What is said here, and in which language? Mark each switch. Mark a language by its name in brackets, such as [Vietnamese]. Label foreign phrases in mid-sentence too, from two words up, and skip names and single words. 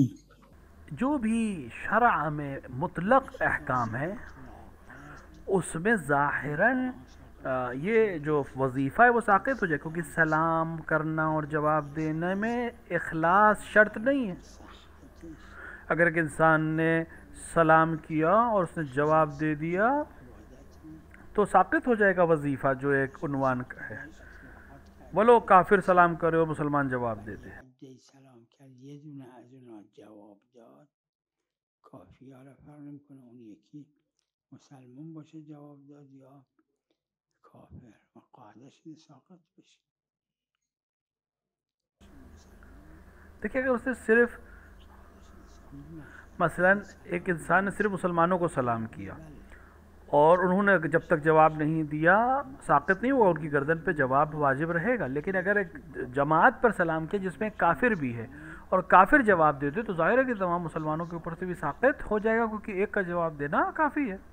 [Urdu] جو بھی شرع میں مطلق احکام ہے اس میں ظاہراً یہ جو وظیفہ ہے وہ ساقط ہو جائے، کیونکہ سلام کرنا اور جواب دینے میں اخلاص شرط نہیں ہے۔ اگر ایک انسان نے سلام کیا اور اس نے جواب دے دیا تو ساقط ہو جائے گا وظیفہ جو ایک عنوان کا ہے، ولو کافر سلام کرے اور مسلمان جواب دے دے۔ [Persian] سلام کرد یه دونه از اونا جواب داد کافی، حالا فرق نمیکنه اون یکی مسلمان باشه جواب داد یا کافر و قاعدش اینه ساقط بشه۔ [Urdu] دیکھیے اگر اس نے صرف مثلا ایک انسان نے صرف مسلمانوں کو سلام کیا اور انہوں نے جب تک جواب نہیں دیا ساقط نہیں ہوا، ان کی گردن پہ جواب واجب رہے گا۔ لیکن اگر ایک جماعت پر سلام کیا جس میں کافر بھی ہے اور کافر جواب دے دے تو ظاہر ہے کہ تمام مسلمانوں کے اوپر سے بھی ساقط ہو جائے گا، کیونکہ ایک کا جواب دینا کافی ہے۔